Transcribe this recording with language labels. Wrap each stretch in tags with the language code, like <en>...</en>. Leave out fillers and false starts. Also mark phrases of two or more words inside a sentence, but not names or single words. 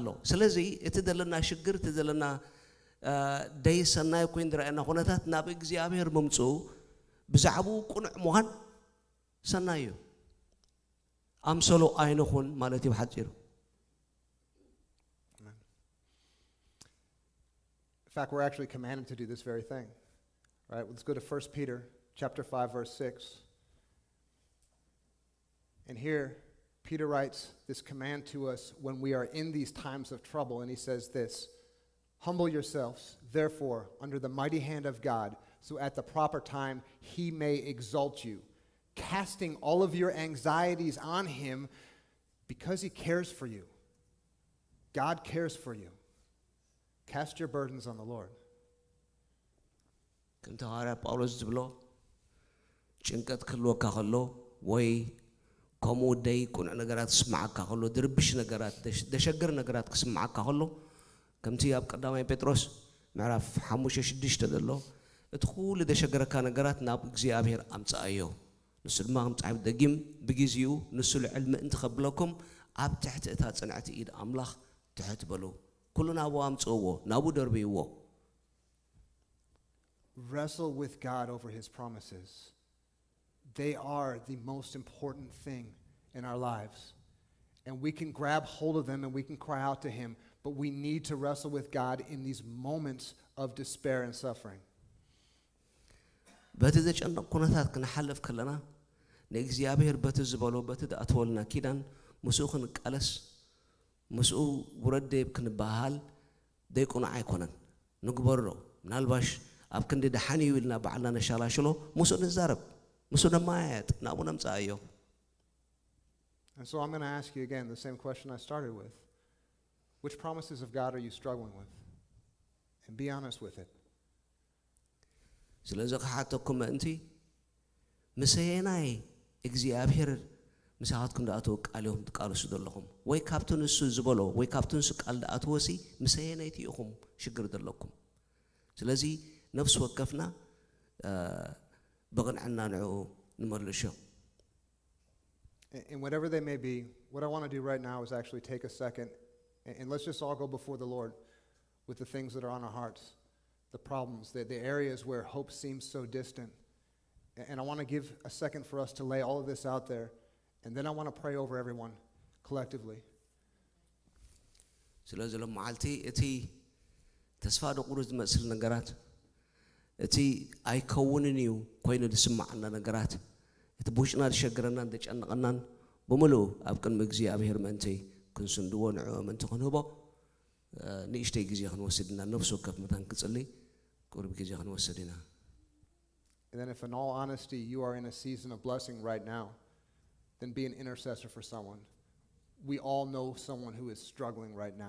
<ti>ስለዚ እቲ ዘለና ሽግር እቲ ዘለና ደይ ሰናይ ኮይኑ ድራእና ኩነታት ናብ እግዚአብሔር ምምጹ ብዛዕባኡ ቁኑዕ ምዃን ሰናይ እዩ ኣምሰሎ ኣይንኹን ማለት እዩ ብሓጺሩ.</ti> <en>In fact, we're actually commanded to do this very thing. Right? Let's go to 1 Peter chapter 5 verse 6. And here Peter writes this command to us when we are in these times of trouble, and he says this: "Humble yourselves, therefore, under the mighty hand of God, so at the proper time he may exalt you, casting all of your anxieties on him because he cares for you." God cares for you. Cast your burdens on the Lord.</en> <ti>ከምቲ ሐዋርያ ጳውሎስ ዝብሎ ጭንቀት ክህልወካ ከሎ ወይ ከምኡ ደይ ቁኑዕ ነገራት ክስማዓካ ከሎ ድርብሽ ነገራት ደሸገር ነገራት ክስማዓካ ከሎ ከምቲ ኣብ ቀዳማይ ጴጥሮስ ምዕራፍ 5:6 ዘሎ እቲ ኩሉ ደሸገረካ ነገራት ናብ እግዚአብሔር ኣምጻእዮ ንሱ ድማ ምጽዓብ ደጊም ብግዚኡ ንሱ ልዕል ምእንቲ ከብለኩም ኣብ ትሕቲ እታ ጽንዕቲ ኢድ ኣምላኽ ትሕት በሉ ኩሉ ናብኡ ኣምፅእዎ ናብኡ ደርብይዎ</ti> <en>Wrestle with God over his promises. They are the most important thing in our lives. And we can grab hold of them and we can cry out to him, but we need to wrestle with God in these moments of despair and suffering.</en> <ti>በቲ ዘጨነቕ ኩነታት ክንሓልፍ ከለና ንእግዚአብሔር በቲ ዝበሎ በቲ ዝኣተወልና ኪዳን ምስኡ ክንቃለስ ምስኡ ውረደብ ክንባሃል ደይቁና ኣይኮነን ንግበሮ ምናልባሽ ኣብ ክንዲ ደሓኒ ይብልና በዓልና ነሻላሽሎ ምስኡ ንዛረብ ምስኡ ነማያየጥ ናብኡ ነምፅኣዮ</ti> <en>And so I'm going to ask you again the same question I started with. Which promises of God are you struggling with? And be honest with it.</en> <ti>ስለዚ ክሓተኩም ምእንቲ ምሰየናይ እግዚኣብሔር ምሳኻትኩም ዳኣተው ቃልዮም ትቃልሱ ዘለኹም ወይ ካብቲ ንሱ ዝበሎ ወይ ካብቲ ንሱ ቃል ዳኣተወሲ ምሰየናይቲ ኢኹም ሽግር ዘለኩም ስለዚ ነፍስ ወከፍና በቕንዕና ንዕኡ ንመልሾ</ti> <en>And whatever they may be, what I want to do right now is actually take a second and let's just all go before the Lord with the things that are on our hearts, the problems, the areas where hope seems so distant. And I want to give a second for us to lay all of this out there, and then I want to pray over everyone collectively.</en> <ti>ስለዚ ለማዓልቲ እቲ ተስፋ ደቁሩ ዝመስል ነገራት እቲ ኣይከውንን እዩ ኮይኑ ዝስማዓና ነገራት እቲ ብውሽጥና ዝሸግረና እንደጨነቐናን ብምሉእ ኣብ ቅድሚ እግዚኣብሔር ምእንቲ ክንስንድዎ ንዕኡ ምእንቲ ክንህቦ ንእሽተይ ግዜ ክንወስድ ኢና ነፍሲ ወከፍ መታን ክጽልይ ቁርብ ግዜ ክንወስድ ኢና</ti> <en>And then if in all honesty you are in a season of blessing right now, then be an intercessor for someone. We all know someone who is struggling right now.</en>